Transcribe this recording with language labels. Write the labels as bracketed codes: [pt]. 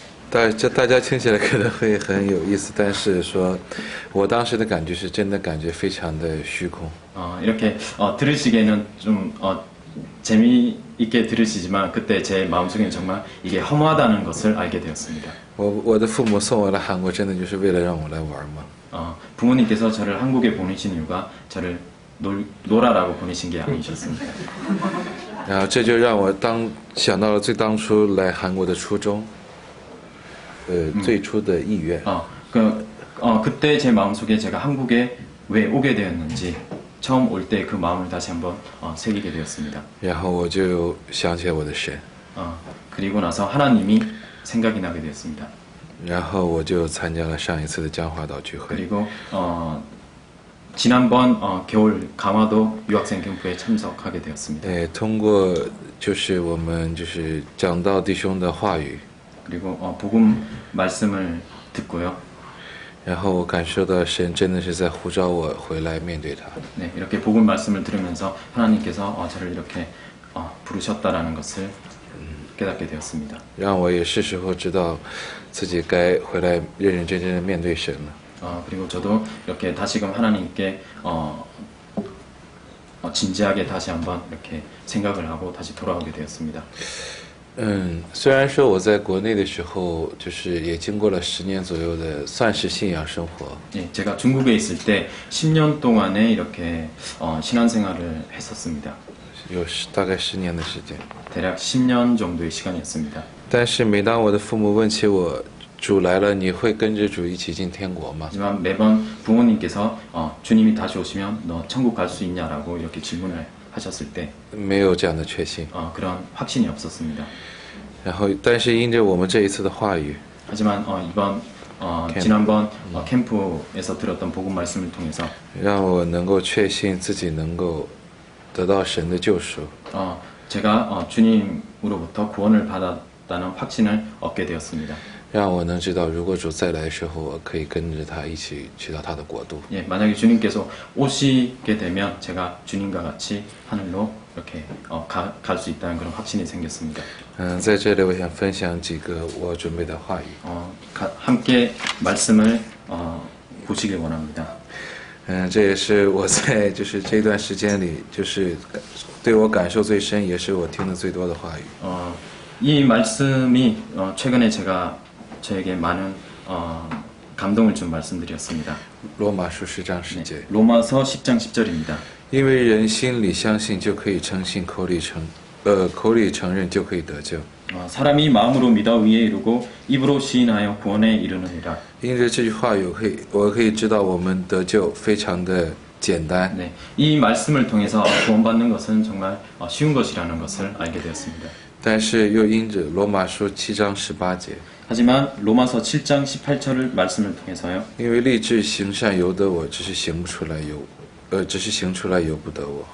[zh] 大家听起来可能会很有意思，但是说我当时的感觉是真的感觉非常的虚空。 [ko] 이렇게 들으시기에는 좀 재미있게 들으시지만 그때 제 마음속에는 정말 이게 허무하다는 것을 알게 되었습니다. [zh] 我的父母送我来韩国，真的就是为了让我来玩吗？ [ko] 부모님께서 저를 한국에 보내신 이유가 저를 놀아라고 보내신 게 아니셨습니다. [zh] 然后这就让我想到了最当初来韩国的初衷，最初的意愿。 [ko] 그때 제 마음속에 제가 한국에 왜 오게 되었는지 처음 올 때 그 마음을 다시 한번 새기게 되었습니다. [zh] 然后我就想起了我的神， [ko] 그리고 나서 하나님이 생각이 나게 되었습니다. [zh] 然后我就参加了上一次的江华岛聚会。 [ko] 그리고 지난번 겨울 강화도 유학생 캠프에 참석하게 되었습니다. [zh] 通过就是我们就是讲道弟兄的话语， [ko] 그리고 복음 말씀을 듣고요. [zh] 然后我感受到神真的是在呼召我回来面对他。 [ko] 네, 이렇게 복음 말씀을 들으면서 하나님께서 저를 이렇게 부르셨다라는 것을 깨닫게 되었습니다. [zh] 让我也是时候知道自己该回来认认真真的面对神了。 [ko] 그리고 저도 이렇게 다시금 하나님께 진지하게 다시 한번 이렇게 생각을 하고 다시 돌아오게 되었습니다. [zh] 虽然说我在国内的时候，就是也经过了10年左右的算是信仰生活， [ko] 예, 제가 중국에 있을 때 10년 동안에 이렇게 신앙생활을 했었습니다. [zh] 有大概10年的时间。 [ko] 대략 10년 정도의 시간이었습니다. [zh] 但是每当我的父母问起我，主来了，你会跟着主一起进天国吗？ [ko] 하지만 매번 부모님께서 주님이 다시 오시면 너 천국 갈 수 있냐라고 이렇게 질문을 하셨을 때 [zh] 没有这样的确信。 [ko] 그런 확신이 없었습니다. [zh] 然后，但是因着我们这一次的话语， [ko] 하지만 이번 지난번 캠프에서 들었던 복음 말씀을 통해서 [zh] 让我能够确信自己能够得到神的救赎。 [ko] 제가 주님으로부터 구원을 받았다는 확신을 얻게 되었습니다. [zh] 让我能知道，如果主再来的时候，我可以跟着他一起去到他的国度。 [ko] 예, 만약에 주님께서 오시게 되면 제가 주님과 같이 하늘로 이렇게 갈 수 있다는 그런 확신이 생겼습니다. [zh] 在这里我想分享几个我准备的话语。 [ko] 함께 말씀을 보시길 원합니다. [zh] 这也是我在就是这段时间里，就是对我感受最深，也是我听的最多的话语。 [ko] 이 말씀이 최근에 제가 저에게 많은 감동을 준 말씀들이었습니다. [zh] 罗马书10章10节， [ko] 로마서 10장 10절입니다. [zh] 因为人心里相信就可以称信，口里承认就可以得救。 [ko] 사람이 마음으로 믿어 의에 이르고 입으로 시인하여 구원에 이르느니라. [zh] 因着这句话我可以知道我们得救非常的简单。 [ko] 네, 이 말씀을 통해서 구원받는 것은 정말 쉬운 것이라는 것을 알게 되었습니다. [zh] 但是又因着罗马书7章18节， [ko] 하지만 로마서 7장 18절을 말씀을 통해서요. [zh] 因为立志行善由得我，只是行出来由不得我。